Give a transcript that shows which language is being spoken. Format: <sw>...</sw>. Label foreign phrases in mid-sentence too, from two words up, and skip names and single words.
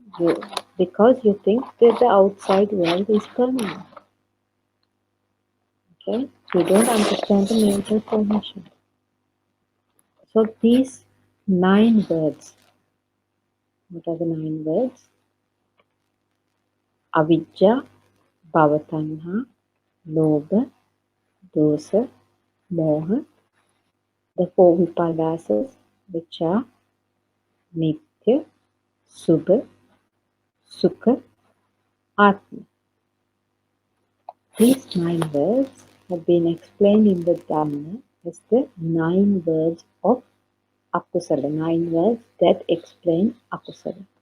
<en>Because you think that the outside world is permanent. Okay? You don't understand the mental formation. So these 9 words, what are the 9 words?</en> <pi>Avijja, bhavatanha, lobha, dosa, moha,</pi> <en>the four vipalasas, which are</en> <sa>nitya, subha, sukha, atma.</sa> <en>These 9 words have been explained in the Dhamma as the 9 words of akusala, 9 words that explain akusala.</en>